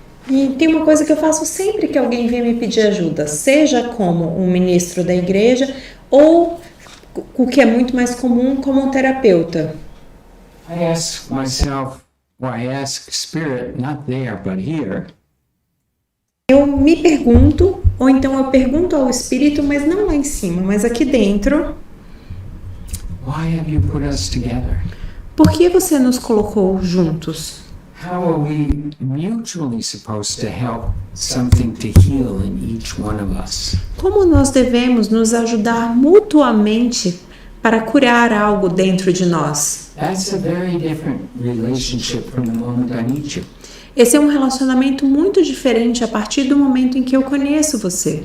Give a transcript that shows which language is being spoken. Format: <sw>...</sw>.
<pt>E tem uma coisa que eu faço sempre que alguém vem me pedir ajuda, seja como um ministro da igreja ou, o que é muito mais comum, como um terapeuta.</pt> <en>I ask myself, or I ask Spirit, not there, but here,</en> <pt>Eu me pergunto, ou então eu pergunto ao Espírito, mas não lá em cima, mas aqui dentro,</pt> <en>why have you put us together?</en> <pt>por que você nos colocou juntos?</pt> <en>How are we mutually supposed to help something to heal in each one of us?</en> <pt>Como nós devemos nos ajudar mutuamente para curar algo dentro de nós?</pt> <en>That's a very different relationship from the moment I meet you.</en> <pt>Esse é um relacionamento muito diferente a partir do momento em que eu conheço você.</pt>